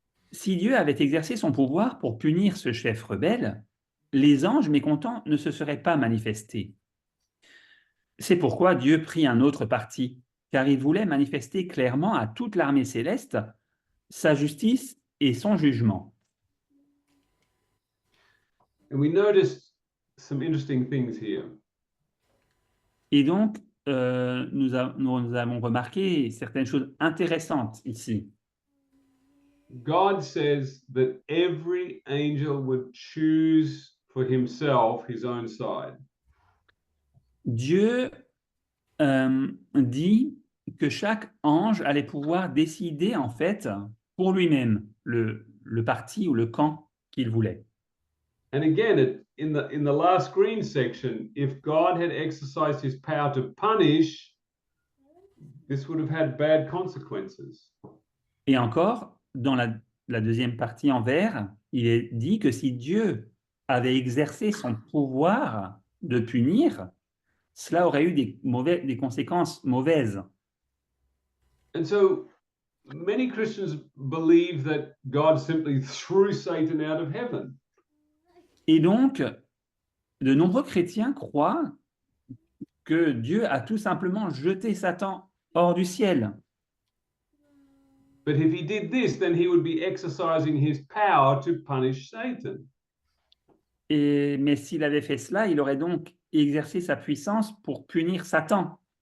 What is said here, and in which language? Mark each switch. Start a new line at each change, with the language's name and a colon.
French: Si Dieu avait exercé son pouvoir pour punir ce chef rebelle, les anges mécontents ne se seraient pas manifestés. C'est pourquoi Dieu prit un autre parti, car il voulait manifester clairement à toute l'armée céleste sa justice et son jugement.
English: And we noticed some interesting things here.
French: Et donc, nous avons remarqué certaines choses intéressantes ici.
English: God says that every angel would choose for himself his own side.
French: Dieu dit que chaque ange allait pouvoir décider en fait pour lui-même le parti ou le camp qu'il voulait.
English: And again, in the last green section, if God had exercised his power to punish, this would have had bad consequences.
French: Et encore, dans la la deuxième partie en vert, il est dit que si Dieu avait exercé son pouvoir de punir, cela aurait eu des conséquences mauvaises.
English: And so many Christians believe that God simply threw Satan out of heaven.
French: Et donc, de nombreux chrétiens croient que Dieu a tout simplement jeté Satan hors du ciel.
English: But if he did this, then he would be exercising his power to punish Satan.
French: Mais s'il avait fait cela, il aurait donc exercé sa puissance pour punir Satan.